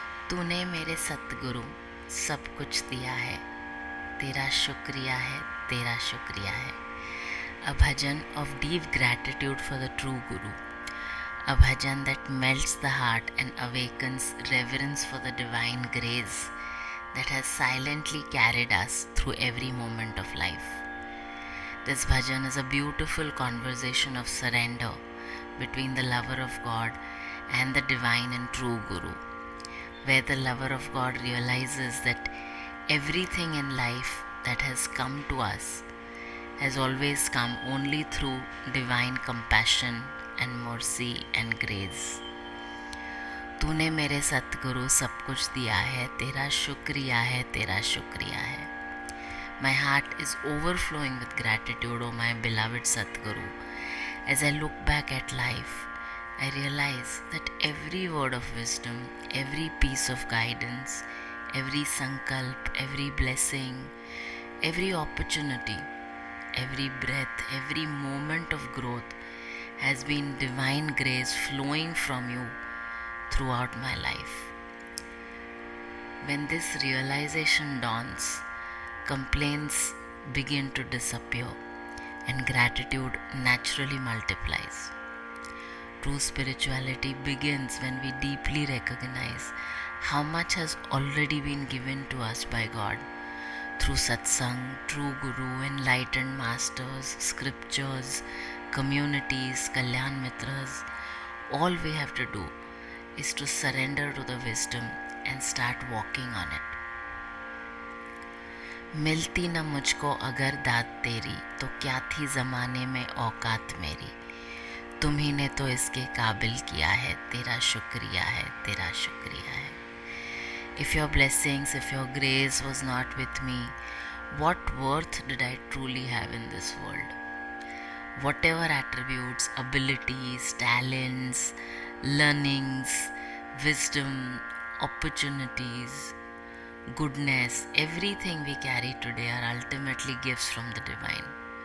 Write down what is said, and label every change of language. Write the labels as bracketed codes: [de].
[hi] तूने मेरे सतगुरु सब कुछ दिया है, तेरा शुक्रिया है, तेरा शुक्रिया है। [en] A bhajan of deep gratitude for the true Guru. A bhajan that melts the heart and awakens reverence for the divine grace that has silently carried us through every moment of life. This bhajan is a beautiful conversation of surrender between the lover of God and the divine and true Guru, where the lover of God realizes that everything in life that has come to us has always come only through divine compassion and mercy and grace. [hi] तूने मेरे सतगुरु सब कुछ दिया है, तेरा शुक्रिया है, तेरा शुक्रिया है. [en] My heart is overflowing with gratitude, O my beloved Satguru. As I look back at life, I realize that every word of wisdom, every piece of guidance, every sankalp, every blessing, every opportunity, every breath, every moment of growth has been divine grace flowing from you throughout my life. When this realization dawns, complaints begin to disappear and gratitude naturally multiplies. True spirituality begins when we deeply recognize how much has already been given to us by God through satsang, true guru, enlightened masters, scriptures, communities, kalyan mitras. All we have to do is to surrender to the wisdom and start walking on it. [hi] मिलती न मुझको अगर दात तेरी, तो क्या थी ज़माने में औकात मेरी. तुम्ही ने तो इसके काबिल किया है, तेरा शुक्रिया है, तेरा शुक्रिया है. [en] If your blessings, if your grace was not with me, what worth did I truly have in this world? Whatever attributes, abilities, talents, learnings, wisdom, opportunities, goodness, everything we carry today are ultimately gifts from the divine.